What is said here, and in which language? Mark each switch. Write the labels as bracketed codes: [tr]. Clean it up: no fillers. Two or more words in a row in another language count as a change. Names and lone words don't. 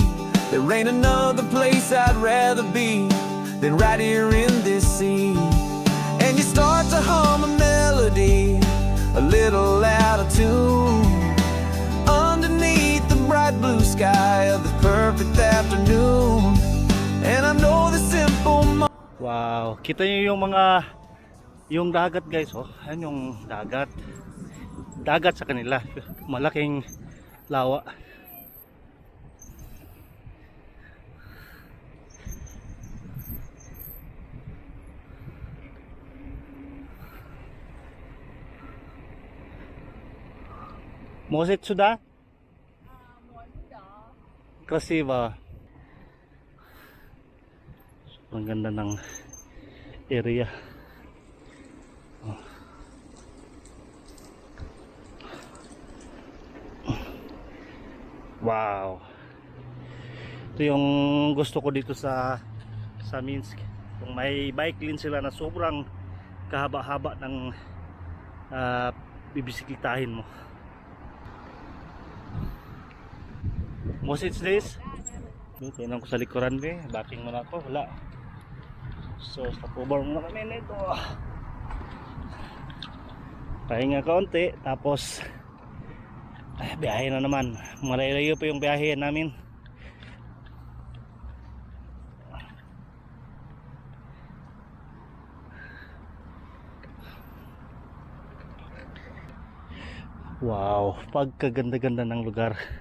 [en] There ain't another place I'd rather be than right here in this scene. And you start to hum a melody, a little out of tune, underneath the bright blue sky of the perfect afternoon. And I know the simple [tl] Wow, kita niyo yung dagat guys, oh. Ayan yung dagat. Dagat sa kanila, malaking lawa. [ru] Может сюда? Красиво. [tl] Ang ganda ng area. Wow. Ito yung gusto ko dito sa Minsk. Kung may bike lane sila na sobrang kahaba-haba ng bibisikletahin mo. [en] Most it's this. [tl] Tingnan ko sa likuran be, backing muna ako, wala. So, [en] stop over [tl] muna kami nito. Pahinga kaunti, tapos biyahe na naman. Malayo pa yung biyahe namin. Wow, pagkaganda-ganda ng lugar.